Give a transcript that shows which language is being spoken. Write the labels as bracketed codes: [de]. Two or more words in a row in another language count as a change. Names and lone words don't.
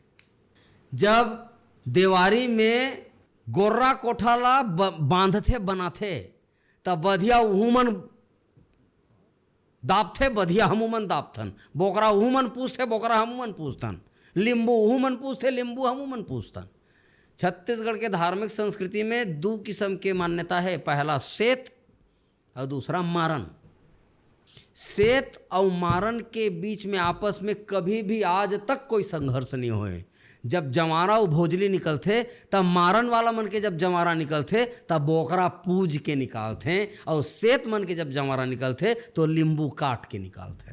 [hne] जब देवारी में गोर्रा कोठाला बांधथे बनाथे, तब बधिया उहुमन दापथे, बधिया हमूमन दापथन। बोकरा उहुमन पूछथे, बोकरा हमूमन पूछथन। लिंबू उहुमन पूछथे, लिंबू हमूमन पूछथन। छत्तीसगढ़ के धार्मिक संस्कृति में 2 किस्म के मान्यता है, पहला सेत और दूसरा मारन। सेत और मारन के बीच में आपस में कभी भी आज तक कोई संघर्ष नहीं हुए। जब जमारा और भोजली निकलते तब मारन वाला मन के जब जमारा निकलते तब बोकरा पूज के निकालते, और सेत मन के जब जमारा निकलते तो लींबू काट के निकालते।